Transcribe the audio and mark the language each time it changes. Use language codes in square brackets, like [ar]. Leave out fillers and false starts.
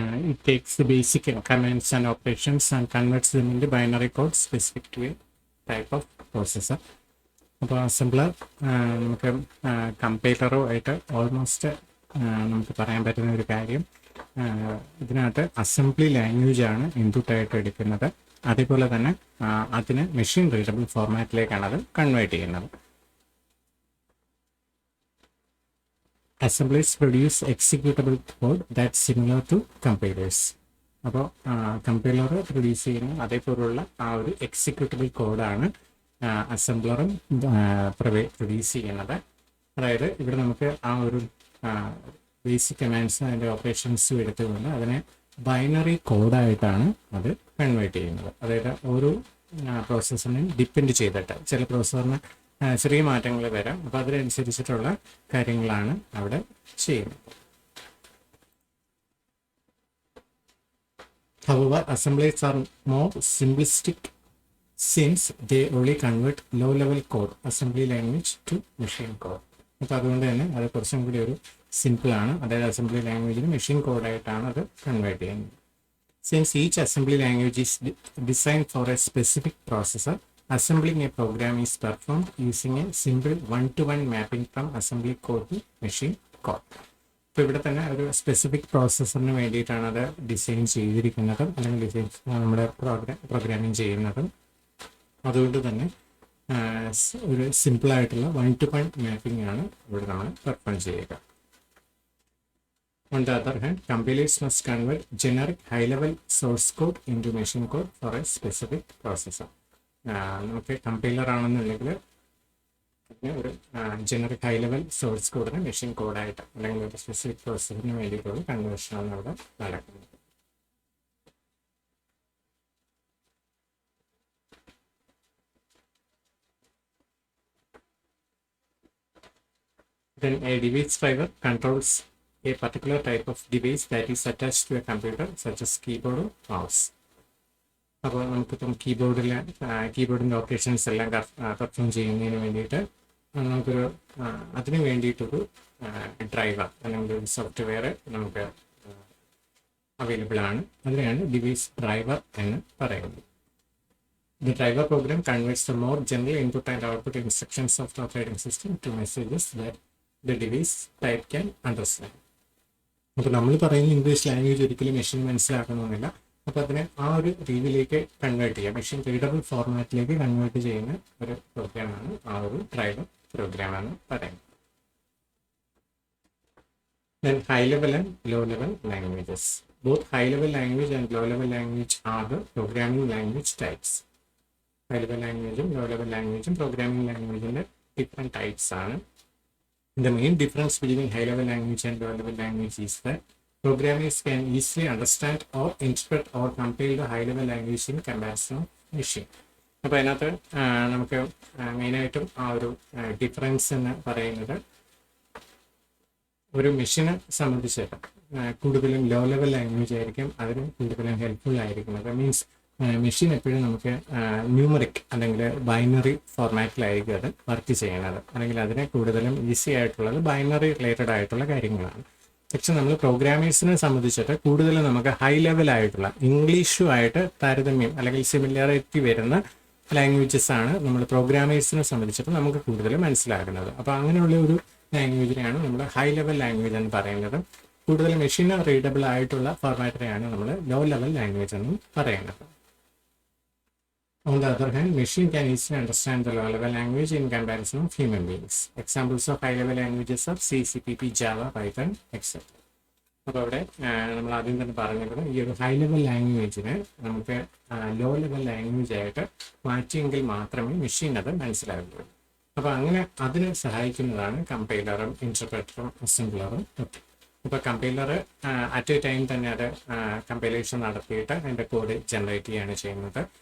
[en] It takes the basic commands and operations and converts them into binary code specific to a type of processor. [ml] അപ്പോൾ assembler നമുക്ക് കമ്പൈലറോ ആയിട്ട് almost നമുക്ക് പറയാൻ പറ്റുന്ന ഒരു കാര്യം, ഇതിനകത്ത് അസംബ്ലി ലാംഗ്വേജ് ആണ് ഇൻപുട്ടായിട്ട് എടുക്കുന്നത്. അതേപോലെ തന്നെ അതിന് മെഷീൻ റീഡബിൾ ഫോർമാറ്റിലേക്കാണ് അത് കൺവേർട്ട് ചെയ്യുന്നത്. [en] Assemblers produce executable code that's similar to compilers. [ml] അപ്പോൾ കമ്പൈലർ പ്രൊഡ്യൂസ് ചെയ്യുന്ന അതേപോലുള്ള ആ ഒരു എക്സിക്യൂട്ടബിൾ കോഡാണ് അസംബ്ലറും പ്രൊഡ്യൂസ് ചെയ്യുന്നത്. അതായത് ഇവിടെ നമുക്ക് ആ ഒരു ബേസിക് കമാൻഡ്സും അതിൻ്റെ ഓപ്പറേഷൻസും എടുത്തുകൊണ്ട് അതിനെ ബൈനറി കോഡായിട്ടാണ് അത് കൺവേർട്ട് ചെയ്യുന്നത്. അതായത് ഓരോ പ്രോസസ്സറിനെയും ഡിപ്പെൻഡ് ചെയ്തിട്ട് ചില പ്രോസസ്സറിന് ചെറിയ മാറ്റങ്ങൾ വരാം. അപ്പോൾ അതിനനുസരിച്ചിട്ടുള്ള കാര്യങ്ങളാണ് അവിടെ ചെയ്യുന്നത്. [en] However, assemblies are more simplistic since they only convert low-level code assembly language to machine code. [ml] അപ്പോൾ അതുകൊണ്ട് തന്നെ അത് കുറച്ചും കൂടി ഒരു സിമ്പിളാണ്. അതായത് അസംബ്ലി ലാംഗ്വേജിന് മെഷീൻ കോഡായിട്ടാണ് അത് കൺവേർട്ട് ചെയ്യുന്നത്. [en] Since each assembly language is design for a specific processor, assembling a program is performed using a simple one-to-one mapping from assembly code to machine code. [ml] ഇപ്പോൾ ഇവിടെ തന്നെ ഒരു സ്പെസിഫിക് പ്രോസസ്സറിന് വേണ്ടിയിട്ടാണ് അത് ഡിസൈൻ ചെയ്തിരിക്കുന്നതും അല്ലെങ്കിൽ design നമ്മുടെ പ്രോഗ്രാമിങ് ചെയ്യുന്നതും. അതുകൊണ്ട് തന്നെ ഒരു സിമ്പിളായിട്ടുള്ള വൺ-ടു-വൺ മാപ്പിംഗ് ആണ് ഇവിടെ നമ്മൾ പെർഫോം ചെയ്യുക. [en] On the other hand, compilers must convert generic high-level source code into machine code for a specific processor. [ml] നമുക്ക് കമ്പൈലർ ആണെന്നുണ്ടെങ്കിൽ ഒരു ജനറിക് ഹൈ ലെവൽ സോഴ്സ് കോഡിന് മെഷീൻ കോഡായിട്ട് അല്ലെങ്കിൽ ഒരു സ്പെസിഫിക് പ്രോസസ്സിന് വേണ്ടിയിട്ടുള്ള കൺവേർഷനാണ് അവിടെ നടക്കുന്നത്. [en] Then a device driver controls a particular type of device that is attached to a computer such as keyboard or mouse. [ml] അപ്പോൾ നമുക്കിപ്പം കീബോർഡിൻ്റെ ഓപ്പറേഷൻസ് എല്ലാം പെർഫോം ചെയ്യുന്നതിന് വേണ്ടിയിട്ട് നമുക്കൊരു അതിന് വേണ്ടിയിട്ടൊരു ഡ്രൈവർ അല്ലെങ്കിൽ ഒരു സോഫ്റ്റ്വെയർ നമുക്ക് അവൈലബിൾ ആണ്. അതിനെയാണ് ഡിവൈസ് ഡ്രൈവർ എന്ന് പറയുന്നത്. [en] The driver program converts the more general input and output instructions of the operating system to messages that the device type can understand. [ml] അപ്പോൾ നമ്മൾ പറയുന്ന ഇംഗ്ലീഷ് ലാംഗ്വേജ് ഒരിക്കലും മെഷീൻ മനസ്സിലാക്കണമെന്നില്ല. അപ്പോൾ അതിനെ ആ ഒരു രീതിയിലേക്ക് കൺവേർട്ട് ചെയ്യാം, മെഷീൻ റീഡബിൾ ഫോർമാറ്റിലേക്ക് കൺവേർട്ട് ചെയ്യുന്ന ഒരു പ്രോഗ്രാമാണ് ആ ഒരു ഡ്രൈവർ പ്രോഗ്രാം എന്ന് പറയുന്നത്. [en] Then high level and low level languages. Both high level language and low level language are the programming language types. High level language and low level language and programming language in different types are. The main difference between high level language and low level language is that programmers can easily understand or interpret or compile the high level language in comparison of machine. [ml] അപ്പോൾ അതിനകത്ത് നമുക്ക് മെയിനായിട്ടും ആ ഒരു difference എന്ന് പറയുന്നത് ഒരു മെഷീനെ സംബന്ധിച്ചിട്ട് കൂടുതലും ലോ ലെവൽ ലാംഗ്വേജ് ആയിരിക്കും അതിന് കൂടുതലും ഹെൽപ്ഫുൾ ആയിരിക്കുന്നത്. മീൻസ് മെഷീൻ എപ്പോഴും നമുക്ക് ന്യൂമറിക് അല്ലെങ്കിൽ ബൈനറി ഫോർമാറ്റിലായിരിക്കും അത് വർക്ക് ചെയ്യുന്നത്, അല്ലെങ്കിൽ അതിന് കൂടുതലും ഈസി ആയിട്ടുള്ളത് ബൈനറി റിലേറ്റഡ് ആയിട്ടുള്ള കാര്യങ്ങളാണ്. പക്ഷെ നമ്മൾ പ്രോഗ്രാമേഴ്സിനെ സംബന്ധിച്ചിട്ട് കൂടുതലും നമുക്ക് ഹൈ ലെവലായിട്ടുള്ള ഇംഗ്ലീഷുമായിട്ട് താരതമ്യം അല്ലെങ്കിൽ സിമിലാരിറ്റി വരുന്ന ലാംഗ്വേജസ് ആണ് നമ്മൾ പ്രോഗ്രാമേഴ്സിനെ സംബന്ധിച്ചിട്ട് നമുക്ക് കൂടുതൽ മനസ്സിലാക്കുന്നത്. അപ്പോൾ അങ്ങനെയുള്ള ഒരു ലാംഗ്വേജിനെയാണ് നമ്മൾ ഹൈ ലെവൽ ലാംഗ്വേജ് എന്ന് പറയുന്നത്. കൂടുതൽ മെഷീൻ റീഡബിൾ ആയിട്ടുള്ള ഫോർമാറ്റിനെയാണ് നമ്മൾ ലോ ലെവൽ ലാംഗ്വേജ് എന്ന് പറയുന്നത്. [en] On the other hand, machine can easily understand the low-level language in comparison of human beings. Examples of high-level languages are C, C++, Java, Python, etc. [ml] അപ്പോൾ അവിടെ നമ്മൾ ആദ്യം തന്നെ പറഞ്ഞത് ഈ ഒരു ഹൈ ലെവൽ ലാംഗ്വേജിനെ നമുക്ക് ലോ ലെവൽ ലാംഗ്വേജ് ആയിട്ട് മാറ്റിയെങ്കിൽ മാത്രമേ മെഷീൻ അത് മനസ്സിലാക്കുകയുള്ളൂ. അപ്പോൾ അങ്ങനെ അതിനെ സഹായിക്കുന്നതാണ് കമ്പൈലറും ഇൻറ്റർപ്രറ്ററും അസംബ്ലറും ഒക്കെ. ഇപ്പോൾ കമ്പൈലർ [en] at a time [ml] തന്നെ അത് കമ്പൈലേഷൻ നടത്തിയിട്ട് അതിൻ്റെ കോഡ് ജനറേറ്റ് ചെയ്യുകയാണ് ചെയ്യുന്നത്.